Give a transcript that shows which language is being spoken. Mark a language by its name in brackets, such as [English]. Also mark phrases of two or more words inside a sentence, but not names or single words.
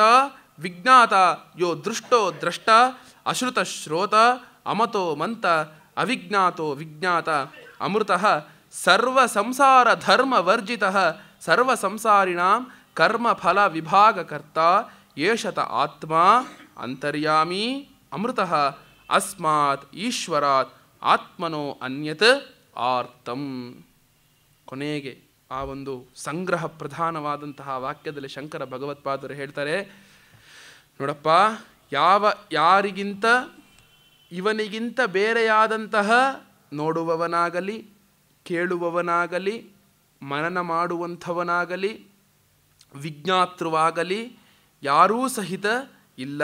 [Sanskrit] ವಿಜ್ಞಾತ ಯೋ ದೃಷ್ಟೋ ದ್ರಷ್ಟ ಅಶ್ರುತ ಶ್ರೋತ ಅಮತೋ ಮಂತ ಅವಿಜ್ಞಾತೋ ವಿಜ್ಞಾತ ಅಮೃತಃ ಸರ್ವ ಸಂಸಾರ ಧರ್ಮ ವರ್ಜಿತಃ ಸರ್ವ ಸಂಸಾರಿಣಾಂ ಕರ್ಮ ಫಲ ವಿಭಾಗಕರ್ತ ಏಷತ ಆತ್ಮ ಅಂತರ್ಯಾಮಿ ಅಮೃತಃ ಅಸ್ಮಾತ್ ಈಶ್ವರಾತ್ ಆತ್ಮನೋ ಅನ್ಯತ್ ಆರ್ತಂ. [Kannada] ಕೊನೆಗೆ ಆ ಒಂದು ಸಂಗ್ರಹ ಪ್ರಧಾನವಾದಂತಹ ವಾಕ್ಯದಲ್ಲಿ ಶಂಕರ ಭಗವತ್ಪಾದರು ಹೇಳ್ತಾರೆ, ನೋಡಪ್ಪ, ಯಾರಿಗಿಂತ ಇವನಿಗಿಂತ ಬೇರೆಯಾದಂತಹ ನೋಡುವವನಾಗಲಿ, ಕೇಳುವವನಾಗಲಿ, ಮನನ ಮಾಡುವಂಥವನಾಗಲಿ, ವಿಜ್ಞಾತೃವಾಗಲಿ ಯಾರೂ ಸಹಿತ ಇಲ್ಲ.